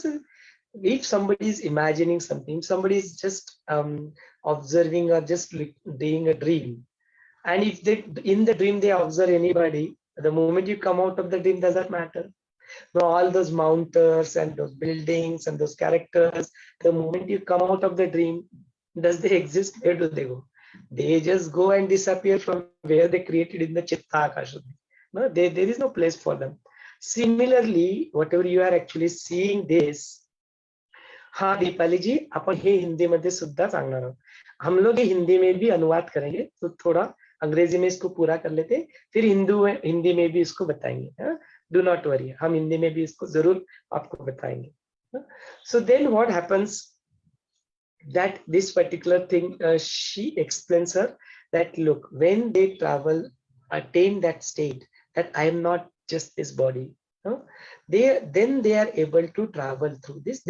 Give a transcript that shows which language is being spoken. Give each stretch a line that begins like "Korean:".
English: This is, if somebody is imagining something, somebody is just observing or just doing a dream, and if they in the dream they observe anybody, the moment you come out of the dream, does that matter? Now all those mounters and those buildings and those characters, the moment you come out of the dream, does they exist? Where do they go? They just go and disappear from where they created in the Chitta Akasha. No, there is no place for them. Similarly, whatever you are actually seeing this,
Marathi: हाँ दीपाली जी, अपन हे हिंदी मध्ये सुद्धा सांगणार आहोत.
Hindi: हम लोग ये हिंदी में भी अनुवाद करेंगे, तो थोड़ा अंग्रेजी में इसको पूरा कर लेते, फिर हिंदी में भी इसको बताएंगे.
English: do not worry,
Hindi: हम हिंदी में भी इसको जरूर आपको बताएंगे.
English: So then what happens, that this particular thing, she explains her that look, when they travel, attain that state that I am not just this body, then they are able to travel through this.